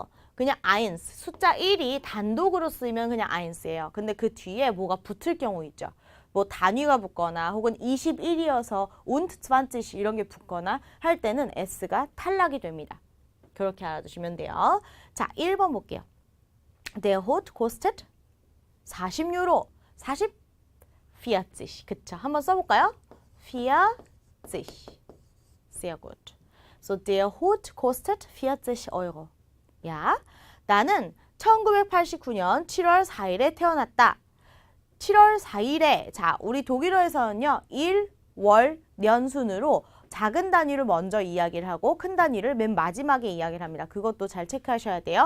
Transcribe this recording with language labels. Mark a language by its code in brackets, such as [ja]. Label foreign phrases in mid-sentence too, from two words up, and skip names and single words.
[ko] 그냥 1, 숫자 1이 단독으로 쓰이면 그냥 1예요. 근데 그 뒤에 뭐가 붙을 경우 있죠. 뭐 단위가 붙거나 혹은 21이어서 [de] und 20 [ko] 이런 게 붙거나 할 때는 S가 탈락이 됩니다. 그렇게 알아두시면 돼요. 자, 1번 볼게요. [de] Der Hut kostet 40유로. [ko] 40? 그쵸. 한번 써볼까요? 40. [de] Sehr gut. So, der Hut kostet 40 Euro. [ko] 야, 나는 1989년 7월 4일에 태어났다. 7월 4일에, 자, 우리 독일어에서는요, 일, 월, 년 순으로 작은 단위를 먼저 이야기를 하고 큰 단위를 맨 마지막에 이야기를 합니다. 그것도 잘 체크하셔야 돼요.